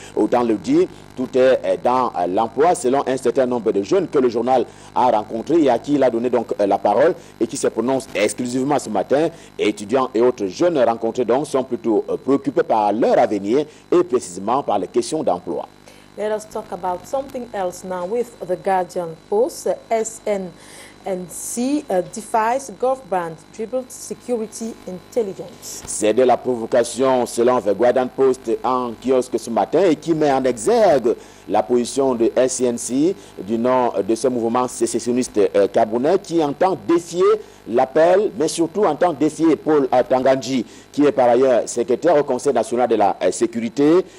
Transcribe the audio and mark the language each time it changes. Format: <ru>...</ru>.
<fr>Autant le dire, tout est dans l'emploi selon un certain nombre de jeunes que le journal a rencontrés et à qui il a donné donc la parole et qui se prononcent exclusivement ce matin. Étudiants et autres jeunes rencontrés donc sont plutôt préoccupés par leur avenir et précisément par les questions d'emploi.</fr> <en>Let us talk about something else now with the Guardian Post. SNNC defies government dribbled security intelligence.</en> <fr>C'est de la provocation selon the Guardian Post en kiosque ce matin et qui met en exergue la position de SNNC du nom de ce mouvement sécessionniste camerounais qui entend défier l'appel, mais surtout entend défier Paul Atangandji, qui est par ailleurs secrétaire au Conseil national de la sécurité.</fr>